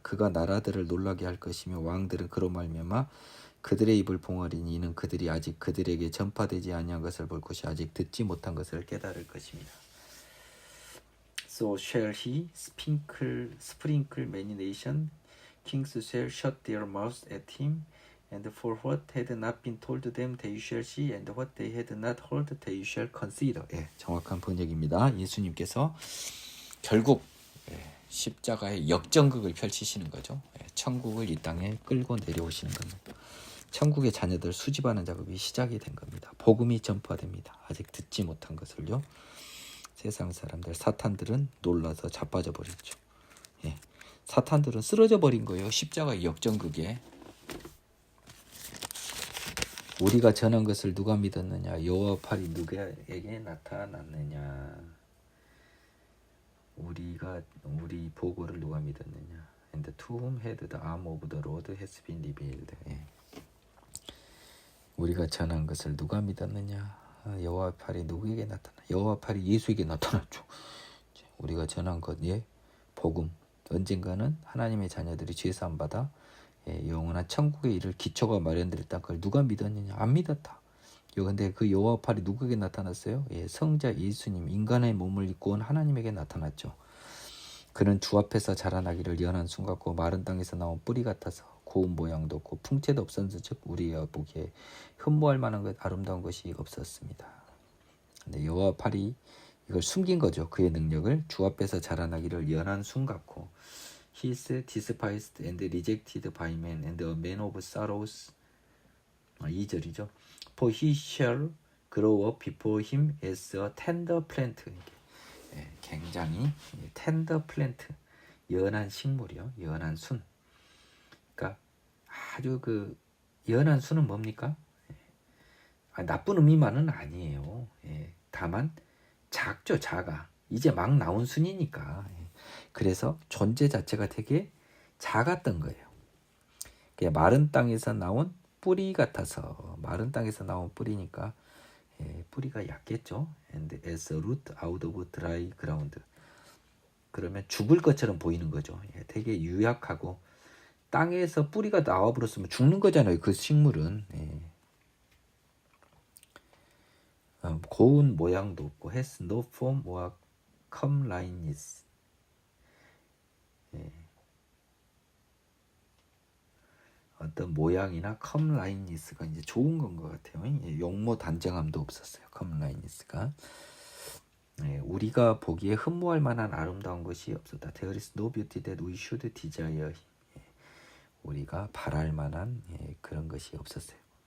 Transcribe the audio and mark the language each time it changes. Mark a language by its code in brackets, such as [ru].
[ko] 그가 나라들을 놀라게 할 것이며 왕들은 그로 말미암아 그들의 입을 봉하리니 이는 그들이 아직 그들에게 전파되지 아니한 것을 볼 것이 아직 듣지 못한 것을 깨달을 것입니다. [en] So shall he sprinkle many nations, kings shall shut their mouths at him, and for what had not been told them they shall see, and what they had not heard they shall consider. [ko] 예, 정확한 번역입니다. 예수님께서 결국 십자가의 역전극을 펼치시는 거죠. 천국을 이 땅에 끌고 내려오시는 겁니다. 천국의 자녀들 수집하는 작업이 시작이 된 겁니다. 복음이 전파됩니다. 아직 듣지 못한 것을요. 세상 사람들, 사탄들은 놀라서 자빠져 버렸죠. 예. 사탄들은 쓰러져 버린 거예요. 십자가의 역전극에. 우리가 전한 것을 누가 믿었느냐? 여호와 팔이 누구에게 나타났느냐? 우리 보고를 누가 믿었느냐? [en] And to whom had the arm of the Lord has been revealed. [ko] 예. 우리가 전한 것을 누가 믿었느냐? 여호와 팔이 누구에게 나타나? 여호와 팔이 예수에게 나타났죠. 우리가 전한 것, 복음. 언젠가는 하나님의 자녀들이 죄 사함 받아 영원한 천국에 이를 기초가 마련되었다. 그걸 누가 믿었느냐? 안 믿었다. 근데 그 여호와 팔이 누구에게 나타났어요? 성자 예수님, 인간의 몸을 입고 온 하나님에게 나타났죠. 그는 주 앞에서 자라나기를 연한 순 같고 마른 땅에서 나온 뿌리 같아서 고운 모양도 없고 풍채도 없었는즉 우리가 보기에 흠모할 만한 것 아름다운 것이 없었습니다. 근데 여호와 팔이 이걸 숨긴 거죠. 그의 능력을 주 앞에서 자라나기를 연한 순 같고 [en] He is despised and rejected by men and a man of sorrows. [ko] 2절이죠. [en] For he shall grow up before him as a tender plant. [ko] 굉장히 [en] tender plant, [ko] 연한 식물이요. 연한 순. 그러니까 아주 연한 순은 뭡니까? 나쁜 의미만은 아니에요. 다만 작죠, 작아. 이제 막 나온 순이니까. 그래서 존재 자체가 되게 작았던 거예요. 마른 땅에서 나온 뿌리 같아서, 마른 땅에서 나온 뿌리니까 뿌리가 얕겠죠. [en] And as a root out of dry ground. [ko] 그러면 죽을 것처럼 보이는 거죠. 되게 유약하고 땅에서 뿌리가 나와버렸으면 죽는 거잖아요. 그 식물은. 고운 모양도 없고 [en] has no form or comeliness. [ko] 어떤 모양이나 comeliness가 이제 좋은 건 것 같아요. 용모 단정함도 없었어요. comeliness가. 우리가 보기에 흠모할 만한 아름다운 것이 없었다. [en] There is no beauty that we should desire. [ko] 우리가 바랄 만한 그런 것이 없었어요.